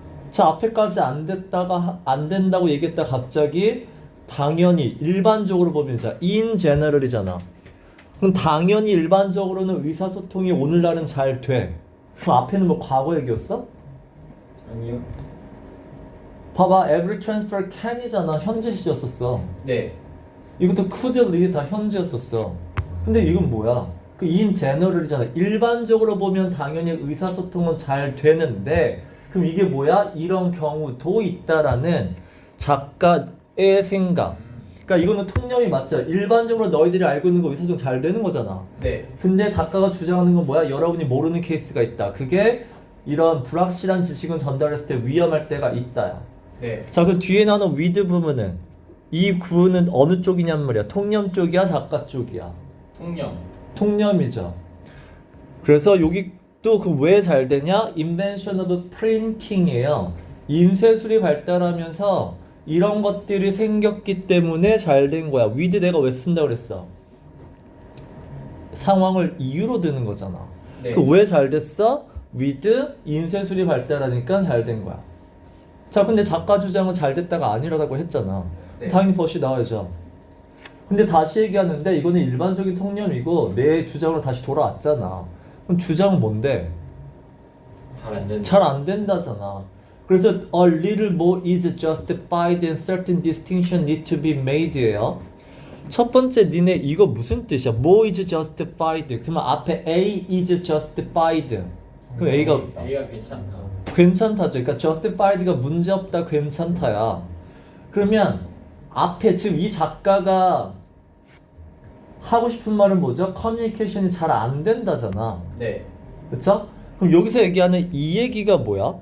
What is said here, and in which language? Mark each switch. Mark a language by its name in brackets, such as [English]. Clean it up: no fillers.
[Korean] 자, 앞에까지 안 됐다가 안 된다고 얘기했다 갑자기 당연히 일반적으로 보면 자, [English] in general [Korean] 이잖아. 그럼 당연히 일반적으로는 의사소통이 오늘날은 잘 돼. 그럼 앞에는 뭐 과거 얘기였어? 아니요. 봐봐, [English] every transfer can [Korean] 이잖아. 현재 시였었어. 네. 이것도 [English] could lead [Korean] 다 현재였었어. 근데 이건 뭐야? 그 [English] in general [Korean] 이잖아. 일반적으로 보면 당연히 의사소통은 잘 되는데 그럼 이게 뭐야? 이런 경우도 있다라는 작가의 생각. 그러니까 이거는 통념이 맞죠? 일반적으로 너희들이 알고 있는 거 의사소통 잘 되는 거잖아. 네. 근데 작가가 주장하는 건 뭐야? 여러분이 모르는 케이스가 있다. 그게 이런 불확실한 지식은 전달했을 때 위험할 때가 있다야. 네. 자, 그 뒤에 나오는 with 부분은 이 구는 어느 쪽이냔 말이야? 통념 쪽이야? 작가 쪽이야? 통념. 통념이죠. 그래서 여기 또 그 왜 잘 되냐? [English] Invention of Printing이에요. [Korean] 인쇄술이 발달하면서 이런 것들이 생겼기 때문에 잘 된 거야. with 내가 왜 쓴다 그랬어? 상황을 이유로 드는 거잖아. 네. 그 왜 잘 됐어? with 인쇄술이 발달하니까 잘 된 거야. 자, 근데 작가 주장은 잘 됐다가 아니라고 했잖아. 네. 당연히 벗이 나와야죠. 근데 다시 얘기하는데 이거는 일반적인 통념이고 내 주장으로 다시 돌아왔잖아. 그럼 주장은 뭔데? 잘 안 된다. 잘 안 된다잖아. [English] 그래서 a little more is justified and certain distinction need to be made예요. [Korean] 첫 번째 니네 이거 무슨 뜻이야? [English] more is justified. [Korean] 그러면 앞에 [English] A is justified. [Korean] 그럼 A가 A가 괜찮다. 괜찮다죠. 그러니까 justified가 문제없다, 괜찮다야. 그러면 앞에 지금 이 작가가 하고 싶은 말은 뭐죠? 커뮤니케이션이 잘 안 된다잖아. 네. 그쵸? 그럼 여기서 얘기하는 이 얘기가 뭐야?